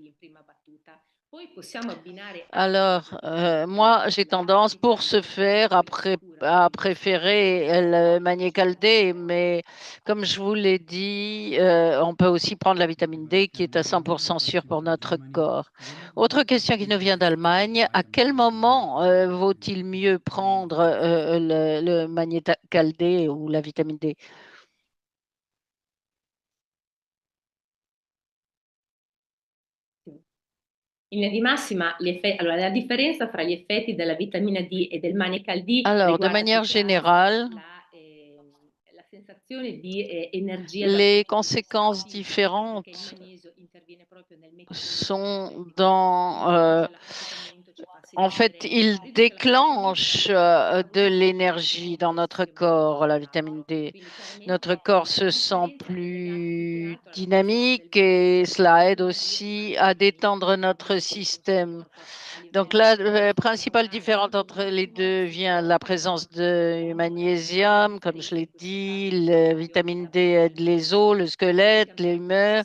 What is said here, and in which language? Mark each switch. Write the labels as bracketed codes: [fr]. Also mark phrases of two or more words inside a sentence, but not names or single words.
[fr] Alors, moi, j'ai tendance, pour ce faire, à préférer le Magnecal D, mais comme je vous l'ai dit, on peut aussi prendre la vitamine D qui est à 100% sûre pour notre corps. Autre question qui nous vient d'Allemagne, à quel moment vaut-il mieux prendre le Magnecal D ou la vitamine D? [it] In linea di massima, allora, la differenza fra gli effetti della vitamina D e del Maniacal D [fr] Alors, de [it] riguarda [fr] manière [it] più che altro [fr] générale, [it] la sensazione di energia dal [fr] les [it] punto di vista [fr] conséquences [it] fisico, perché il [fr] différentes [it] magnesio interviene proprio nel meccanismo [fr] sont [it] che [fr] dans [it] riduce l'affaticamento, ci fa [fr] En fait, il déclenche de l'énergie dans notre corps, la vitamine D. Notre corps se sent plus dynamique et cela aide aussi à détendre notre système. Donc, la principale différence entre les deux vient de la présence de magnésium, comme je l'ai dit, la vitamine D aide les os, le squelette, les humeurs.